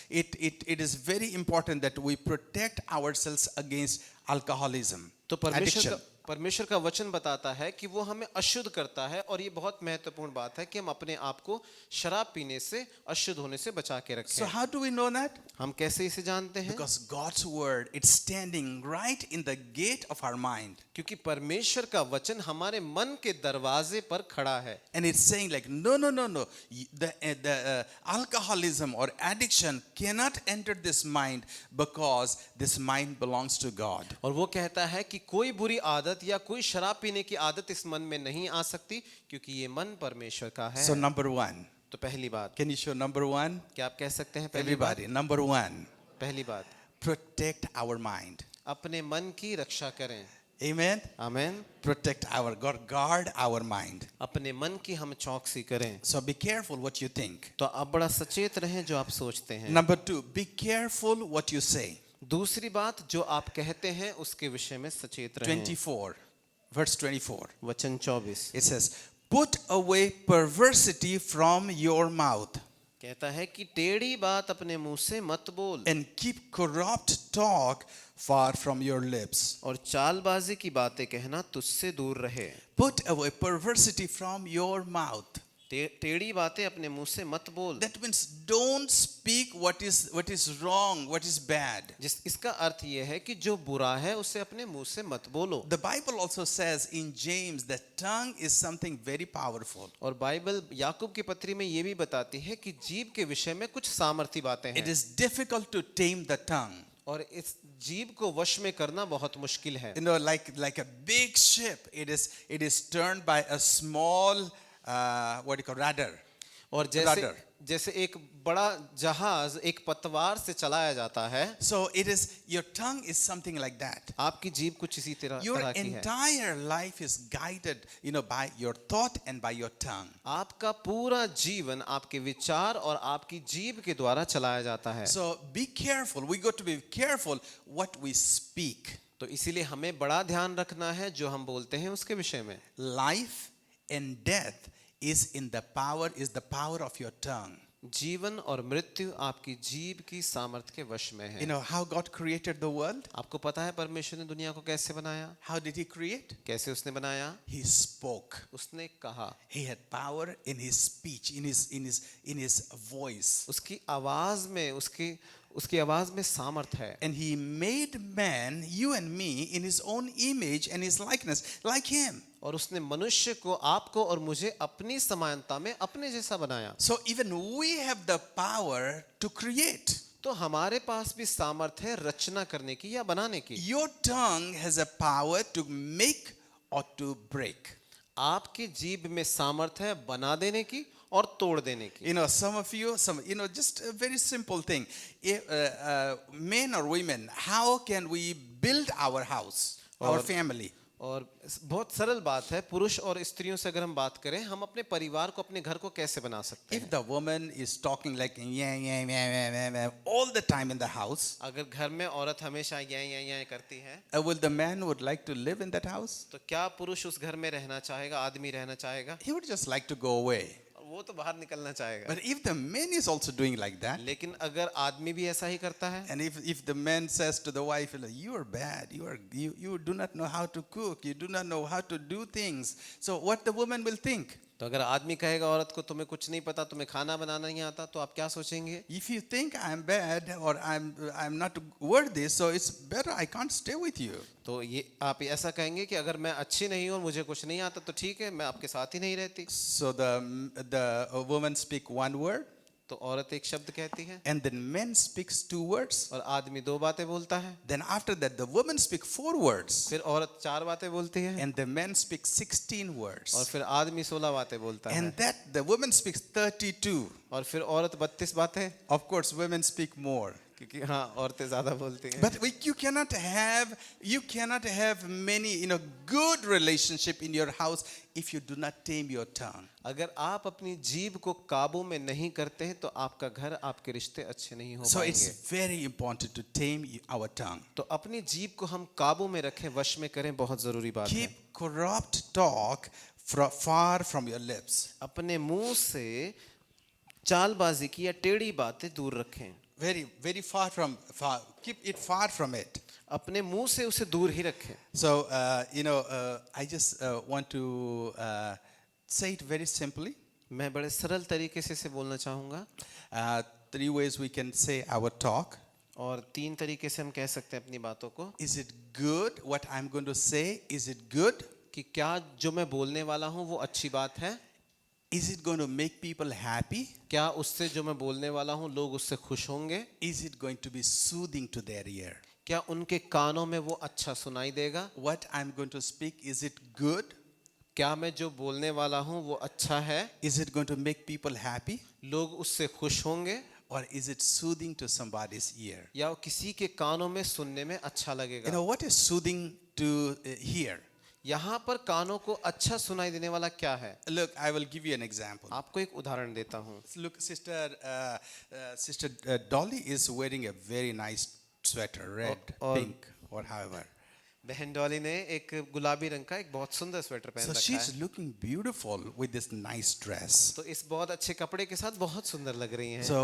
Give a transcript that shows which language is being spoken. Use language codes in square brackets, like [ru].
[en] It is very important that we protect ourselves against alcoholism, [hi] तो [en] addiction. [hi] परमेश्वर का वचन बताता है कि वो हमें अशुद्ध करता है, और ये बहुत महत्वपूर्ण बात है कि हम अपने आप को शराब पीने से, अशुद्ध होने से बचा के रखें। [en] So how do we know that? [hi] हम कैसे इसे जानते हैं? [en] Because God's word, it's standing right in the gate of our mind. [hi] क्योंकि परमेश्वर का वचन हमारे मन के दरवाजे पर खड़ा है। [en] And it's saying like, no. The alcoholism or addiction cannot enter this mind, because this mind belongs to God. [hi] और वो कहता है कि कोई बुरी आदत या कोई शराब पीने की आदत इस मन में नहीं आ सकती, क्योंकि ये मन परमेश्वर का है। [en] So number one, [hi] तो पहली बात, [en] can you show number one? [hi] क्या आप कह सकते हैं पहली बात? [en] Everybody, number one, [hi] पहली बात, [en] protect our mind. [hi] अपने मन की रक्षा करें। [en] Amen. [hi] आमीन। [en] Protect our God, guard our mind. [hi] अपने मन की हम चौकसी करें। [en] So be careful what you think. [hi] तो आप बड़ा सचेत रहें जो आप सोचते हैं। [en] Number two, be careful what you say. [hi] दूसरी बात, जो आप कहते हैं उसके विषय में सचेत रहें। [en] 24, verse 24. [hi] वचन 24 [en] It says, put away perversity from your mouth, [hi] कहता है कि टेढ़ी बात अपने मुंह से मत बोल, [en] and keep corrupt talk far from your lips. [hi] और चालबाजी की बातें कहना तुझसे दूर रहे। [en] Put away perversity from your mouth. [hi] टेढ़ी बातें अपने मुंह से मत बोल। [en] That means don't speak what is wrong, what is bad. [hi] इसका अर्थ यह है कि जो बुरा है उसे अपने मुंह से मत बोलो। [en] The Bible also says in James that tongue is something very powerful. [hi] और बाइबल याकूब की पत्री में ये भी बताती है कि जीभ के विषय में कुछ सामर्थी बातें [en] It [hi] हैं, [en] is difficult to tame the tongue. [hi] और इस जीभ को वश में करना बहुत मुश्किल है। [en] You know, like a big ship, it is turned by a small what do you call, rudder. [hi] और जैसे एक बड़ा जहाज एक पतवार से चलाया जाता है, [en] So your tongue is something like that. [hi] आपकी जीभ कुछ इसी तरह [en] Your [hi] की है। [en] entire life is guided, you know, by your thought and by your tongue. [hi] आपका पूरा जीवन आपके विचार और आपकी जीभ के द्वारा चलाया जाता है। [en] So be careful. We got to be careful what we speak. [hi] तो इसीलिए हमें बड़ा ध्यान रखना है जो हम बोलते हैं उसके विषय में। [en] Life and death is the power of your tongue. [hi] जीवन और मृत्यु आपकी जीभ की सामर्थ्य के वश में है। [en] You know how God created the world? [hi] आपको पता है परमेश्वर ने दुनिया को कैसे बनाया? [en] How did He create? [hi] कैसे उसने बनाया? [en] He spoke. [hi] उसने कहा। [en] He had power in His speech, in His voice. [hi] उसकी आवाज में उसकी आवाज में सामर्थ्य है। [en] And He made man, you and me, in His own image and His likeness, like Him. [hi] और उसने मनुष्य को, आपको और मुझे अपनी समानता में अपने जैसा बनाया। [en] So even we have the power to create. [hi] तो हमारे पास भी सामर्थ्य है रचना करने की या बनाने की। [en] Your tongue has a power to make or to break. [hi] आपकी जीभ में सामर्थ्य है बना देने की और तोड़ देने की। [en] You know, just a very simple thing. Men or women, how can we build our house? our family. [hi] और बहुत सरल बात है, पुरुष और स्त्रियों से अगर हम बात करें, हम अपने परिवार को, अपने घर को कैसे बना सकते [en] If [hi] हैं? [en] the woman is talking like yeah, all the time in the house, [hi] अगर घर में औरत हमेशा या करती है, [en] will the man would like to live in that house? [hi] तो क्या पुरुष उस घर में रहना चाहेगा, आदमी रहना चाहेगा? [en] He would just like to go away. [hi] वो तो बाहर निकलना चाहेगा। [en] But if the man is also doing like that, [hi] लेकिन अगर आदमी भी ऐसा ही करता है, [en] and if the man says to the wife, you are bad, you do not know how to cook, you do not know how to do things, so what the woman will think? [hi] तो अगर आदमी कहेगा औरत को तुम्हें कुछ नहीं पता, तुम्हें खाना बनाना नहीं आता, तो आप क्या सोचेंगे? [en] If you think I'm bad or I'm not worthy, so it's better I can't stay with you. [hi] तो ये आप ऐसा कहेंगे कि अगर मैं अच्छी नहीं हूँ और मुझे कुछ नहीं आता, तो ठीक है, मैं आपके साथ ही नहीं रहती। [en] So the woman speak one word, [hi] तो औरत एक शब्द कहती है [en] and then man speaks two words. [hi] और आदमी दो बातें बोलता है। [en] Then after that, the woman speak four words, [hi] फिर औरत चार बातें बोलती है [en] and the man speaks 16 [hi] और [en] words. [hi] फिर आदमी 16 बातें बोलता है [en] And that the woman speaks 32. [hi] और फिर औरत 32 बातें, [en] Of course, women speak more. [hi] क्योंकि हाँ औरतें ज्यादा बोलती हैं। [en] But you cannot have many good relationship in your house if you do not tame your tongue. [hi] अगर आप अपनी जीभ को काबू में नहीं करते हैं, तो आपका घर, आपके रिश्ते अच्छे नहीं हो [en] So [hi] पाएंगे। [en] it's very important to tame our tongue. [hi] तो अपनी जीभ को हम काबू में रखें, वश में करें, बहुत जरूरी बात है। [en] Keep corrupt talk far from your lips. [hi] अपने मुंह से चालबाजी की या टेढ़ी बातें दूर रखें। [en] Very far. Keep it far from it. [hi] अपने मुंह से उसे दूर ही रखें। [en] So I just want to say it very simply. [hi] मैं बड़े सरल तरीके से इसे बोलना चाहूँगा [en] 3 ways we can say our talk. [hi] और 3 तरीके से हम कह सकते हैं अपनी बातों को [en] Is it good? What I'm going to say, is it good? [hi] कि क्या जो मैं बोलने वाला हूँ वो अच्छी बात है? [en] Is it going to make people happy? [hi] क्या उससे जो मैं बोलने वाला हूँ लोग उससे खुश होंगे? [en] Is it going to be soothing to their ear? [hi] क्या उनके कानों में वो अच्छा सुनाई देगा? [en] What I'm going to speak, is it good? [hi] क्या मैं जो बोलने वाला हूँ वो अच्छा है? [en] Is it going to make people happy? [hi] लोग उससे खुश होंगे? [en] Or is it soothing to somebody's ear? [hi] या किसी के कानों में सुनने में अच्छा लगेगा? [en] What is soothing to hear? [hi] यहाँ पर कानों को अच्छा सुनाई देने वाला क्या है? [en] Look, I will give you an example. [hi] आपको एक उदाहरण देता हूँ। [en] Look, Sister Dolly is wearing a very nice sweater, red, [hi] और- [en] pink, or however. [hi] बहन डॉली ने एक गुलाबी रंग का एक बहुत सुंदर स्वेटर पहन [en] So [hi] रखा [en] she's [hi] है। [en] looking beautiful with this nice dress. [hi] तो इस बहुत अच्छे कपड़े के साथ बहुत सुंदर लग रही हैं।